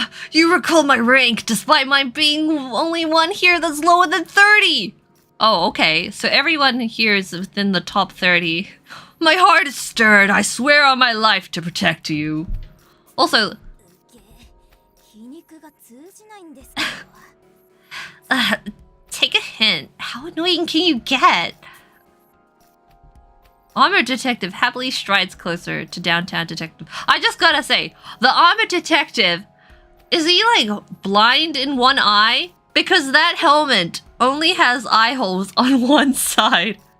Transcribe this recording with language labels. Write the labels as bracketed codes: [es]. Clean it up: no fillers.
[en] You recall my rank despite my being only one here that's lower than 30! Oh, okay, so everyone here is within the top 30. My heart is stirred, I swear on my life to protect you. Also, [ja] 皮肉が通じないんですけど。 [en] take a hint. How annoying can you get? Armored detective happily strides closer to downtown detective. I just gotta say, the armored detective, is he like blind in one eye? Because that helmet only has eye holes on one side.